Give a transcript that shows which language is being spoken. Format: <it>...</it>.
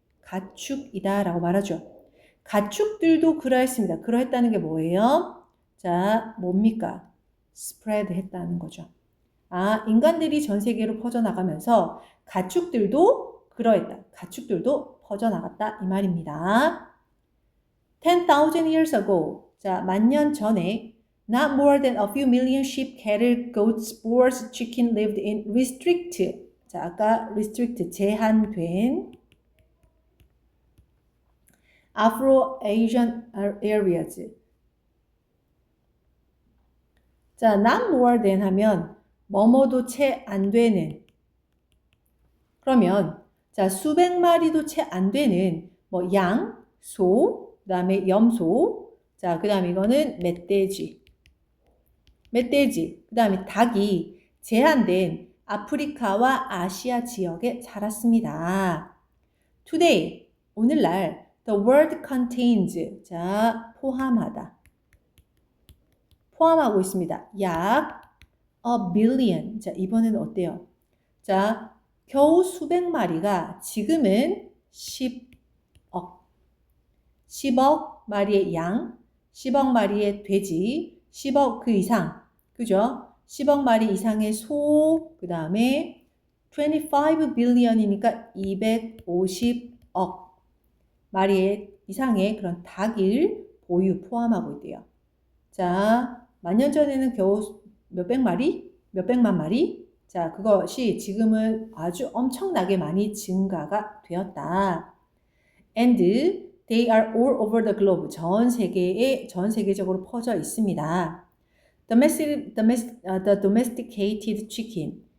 <ko>가축이다 라고 말하죠. 가축들도 그러했습니다. 그러했다는 게 뭐예요? 자, 뭡니까? spread 했다는 거죠. 인간들이 전 세계로 퍼져나가면서 가축들도 그러했다. 가축들도 퍼져나갔다 이 말입니다.</ko> <en>10,000 years ago.</en> <ko>자, 만년 전에</ko> <en>not more than a few million sheep, cattle, goats, boars, chicken lived in</en> <ko>자, 아까</ko> <en>restrict</en> <ko>제한된</ko> <en>Afro-Asian areas.</en> <ko>자,</ko> <en>not more than</en> <ko>하면 뭐뭐도 채 안 되는. 그러면 자, 수백 마리도 채 안 되는 뭐 양, 소, 그다음에 염소. 자, 그다음에 이거는 멧돼지. 그다음에 닭이 제한된 아프리카와 아시아 지역에 살았습니다.</ko> <en>Today,</en> <ko>오늘날</ko> <en>the world contains.</en> <ko>자, 포함하고 있습니다. 약</ko> <en>a billion.</en> <ko>자, 이번에는 어때요? 자, 겨우 수백 마리가 지금은 10억 마리의 양, 10억 마리의 돼지, 10억 그 이상, 그죠? 10억 마리 이상의 소, 그 다음에 25 billion이니까 250억 마리의 이상의 그런 닭을 포함하고 있대요. 자, 만년 전에는 겨우 몇백만 마리? 자, 그것이 지금은 아주 엄청나게 많이 증가가 되었다.</ko> <en>And they are all over the globe.</en> <ko>전 세계적으로 퍼져 있습니다.</ko> <en>The domesticated chicken.</en>